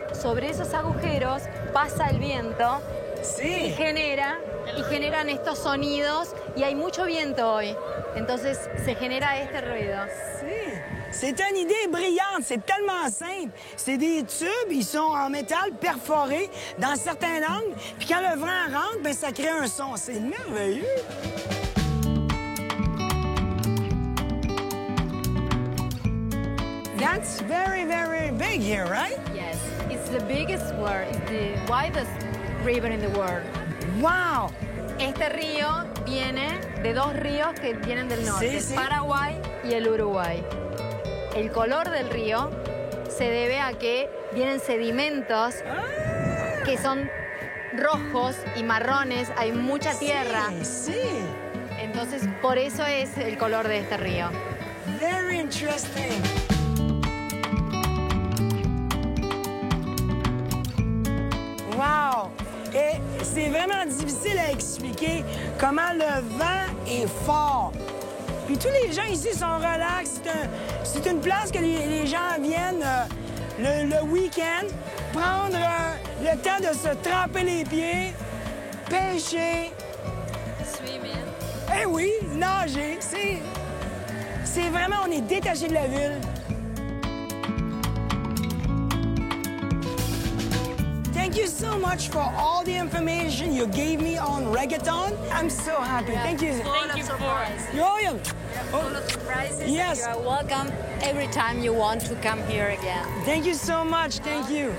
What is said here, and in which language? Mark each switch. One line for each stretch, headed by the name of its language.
Spanish: Sobre esos agujeros pasa el viento y Sí. generan estos sonidos y hay mucho viento hoy. Entonces se genera este ruido.
French: C'est une idée brillante, c'est tellement simple. C'est des tubes, ils sont en métal perforés dans certains angles, puis quand le vent rentre, ben ça crée un son. C'est merveilleux.
English: That's very, very big here, right? Yes, it's the biggest world, it's the widest river in the world. Wow!
Spanish: Este río viene de dos ríos que vienen del norte, Sí, sí. el Paraguay y el Uruguay. El color del río se debe a que vienen sedimentos que son rojos y marrones, hay mucha tierra. Sí, sí. Entonces, por eso es el color de este río.
English: Very interesting. Wow!
French: Et c'est vraiment difficile à expliquer comment le vent est fort. Puis tous les gens ici sont relax. C'est une place que les gens viennent le week-end prendre le temps de se tremper les pieds, pêcher.
English: Swimming.
French: Eh oui, nager. C'est vraiment, on est détaché de la ville.
English: Thank you so much for all the information you gave me on reggaeton. I'm so happy. Thank you. Thank you for Royal. Full of surprises. Yes. You are welcome every time you want to come here again. Thank you so much. Thank you.